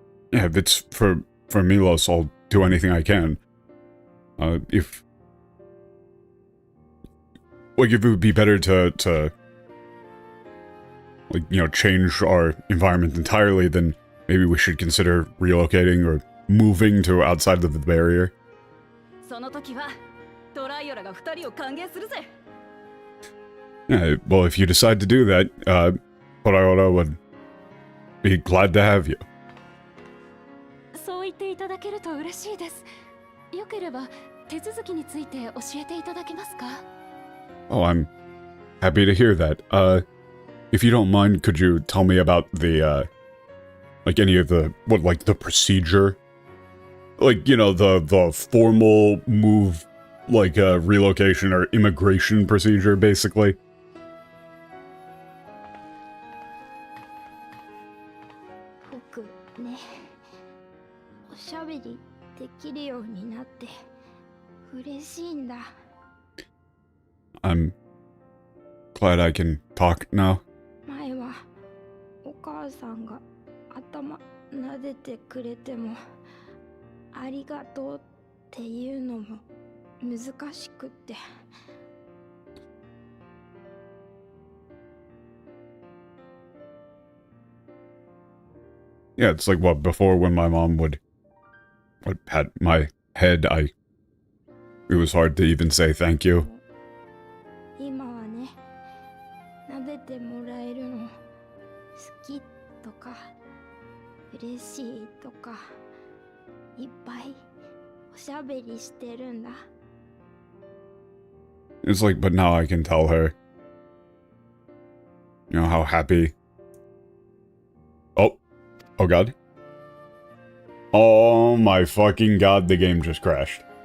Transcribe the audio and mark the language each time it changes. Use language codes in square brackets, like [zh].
[en] Yeah, if it's for Milos, I'll do anything I can. If... like, if it would be better to, like, you know, change our environment entirely, then maybe we should consider relocating or moving to outside of the barrier. [ja] その時はトライオラが2人を歓迎するぜ。 [en] Yeah, well, if you decide to do that, Poraiora would be glad to have you. [ja] そう言っていただけると嬉しいです。よければ手続きについて教えていただけますか？ [en] Oh, I'm happy to hear that. If you don't mind, could you tell me about the, like, any of the, like, the procedure? Like, you know, the formal move, like, relocation or immigration procedure, basically? [ja] 僕ね、おしゃべりできるようになって嬉しいんだ。 [en] I'm glad I can talk now. [ja] 前はお母さんが頭撫でてくれてもありがとうっていうのも難しくって。 [en] Yeah, it's like, what, before when my mom would pat my head, it was hard to even say thank you. [ja] 今はね、撫でてもらえるの好きとか嬉しいとかいっぱいおしゃべりしてるんだ。 [en] It's like, but now I can tell her, you know, how happy. Oh god. Oh my fucking god, the game just crashed.